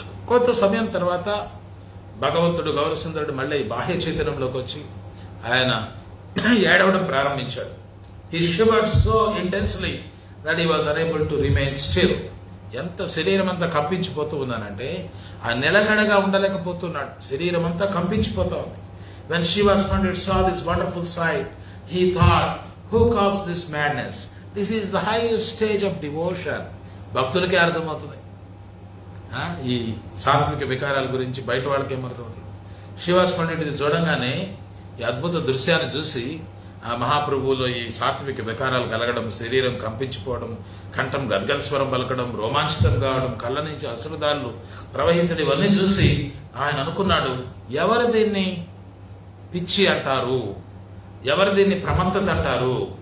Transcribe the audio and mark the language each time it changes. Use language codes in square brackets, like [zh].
[te] కొంత సమయం తర్వాత భగవంతుడు గౌరసుందరుడు మళ్ళీ బాహ్య చైతన్యంలోకి వచ్చి ఆయన ఏడవడం ప్రారంభించాడు. [en] He shivered so intensely that he was unable to remain still. [te] ఎంత శరీరం అంతా కంపించిపోతూ ఉందనంటే ఆ నిలకడగా ఉండలేకపోతున్నాడు. శరీరం అంతా కంపించిపోతా ఉంది. [en] When Srivas Pandit saw this wonderful sight, he thought, who calls this madness? This is the highest stage of devotion. [te] భక్తులకే అర్థమవుతుంది ఈ సాత్విక వికారాల గురించి, బయట వాళ్ళకి ఏమర్థమవుతుంది. శ్రీవాస్ పండిట్ ఇది చూడంగానే ఈ అద్భుత దృశ్యాన్ని చూసి ఆ మహాప్రభువులో ఈ సాత్విక వికారాలు కలగడం, శరీరం కంపించిపోవడం, కంఠం గద్గల్ స్వరం పలకడం, రోమాంచితం కావడం, కళ్ళ నుంచి అశ్రుదాలు ప్రవహించడం, ఇవన్నీ చూసి ఆయన అనుకున్నాడు, ఎవరు దీన్ని పిచ్చి అంటారు, ఎవరు దీన్ని ప్రమత్తత అంటారు?